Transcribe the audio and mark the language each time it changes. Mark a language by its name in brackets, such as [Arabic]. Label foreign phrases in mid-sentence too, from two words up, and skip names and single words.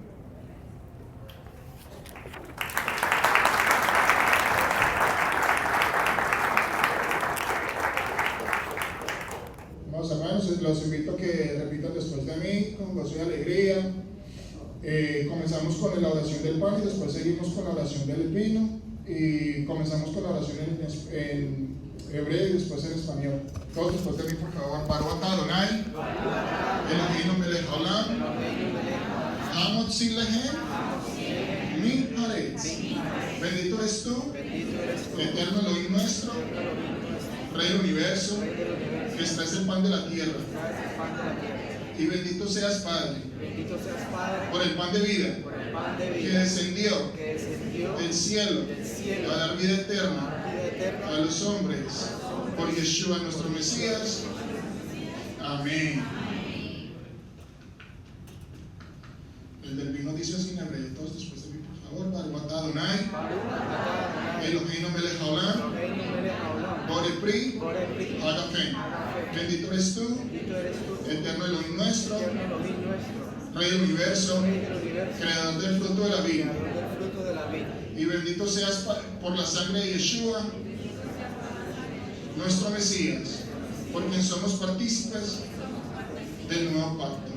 [Spanish] Amados hermanos, los invito a que repitan después de mí con gozo y alegría. Comenzamos con la oración del pan y después seguimos con la oración del vino, y comenzamos con la oración en hebreo y después en español. Todos después de mí, por favor. [Hebrew] ברוך אתה אדוני אלוהינו מלך העולם המוציא לחם מן הארץ. [Spanish] Bendito eres tú, eterno Elohim nuestro, Rey del universo, que extraes el pan de la tierra. Y bendito seas, Padre, por el pan de vida que descendió del cielo para dar vida eterna a los hombres, por Yeshua nuestro Mesías. Amén. El del vino dice así en hebreo, todos después de mí, por favor. [Hebrew] ברוך אתה אדוני אלוהינו מלך העולם בורא פרי הגפן. [Spanish] Bendito eres tú, eterno Elohim nuestro, Rey del universo, creador del fruto de la vida. Y bendito seas por la sangre de Yeshua, nuestro Mesías, por quien somos partícipes del nuevo pacto.